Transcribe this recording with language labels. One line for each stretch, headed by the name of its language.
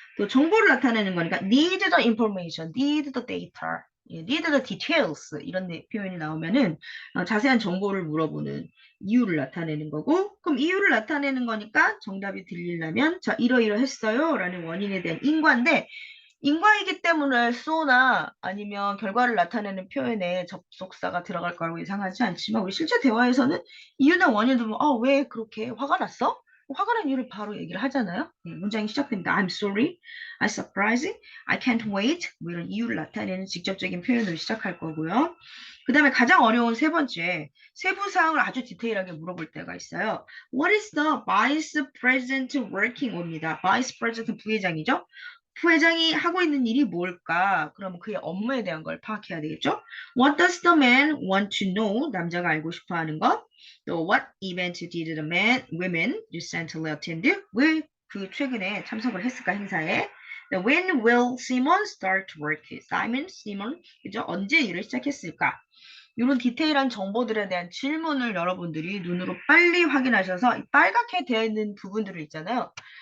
Korean: 또 정보를 나타내는 거니까
English: need the information, need the data, need the details
Korean: 이런 표현이 나오면은 자세한 정보를 물어보는 이유를 나타내는 거고 그럼 이유를 나타내는 거니까 정답이 들리려면 자 이러이러했어요 라는 원인에 대한 인과인데 인과이기 때문에 so나 아니면 결과를 나타내는 표현에 접속사가 들어갈 거라고 예상하지 않지만 우리 실제 대화에서는 이유나 원인을 들으면 왜 그렇게 화가 났어? 화가 난 이유를 바로 얘기를 하잖아요. 문장이 시작됩니다.
English: I'm sorry, I'm surprised, I can't wait
Korean: 뭐 이런 이유를 나타내는 직접적인 표현으로 시작할 거고요. 그 다음에 가장 어려운 세 번째 세부 사항을 아주 디테일하게 물어볼 때가 있어요.
English: What is the vice president working on
Korean: 입니다. vice president 부회장이죠. 부회장이 하고 있는 일이 뭘까? 그러면 그의 업무에 대한 걸 파악해야 되겠죠?
English: What does the man want to know?
Korean: 남자가 알고 싶어 하는 것.
English: 또 what event did the women recently attend?
Korean: 왜 그 최근에 참석을 했을까 행사에?
English: When will Simon start work? Simon,
Korean: 그죠? 언제 일을 시작했을까? 이런 디테일한 정보들에 대한 질문을 여러분들이 눈으로 빨리 확인하셔서 빨갛게 되어 있는 부분들을 있잖아요.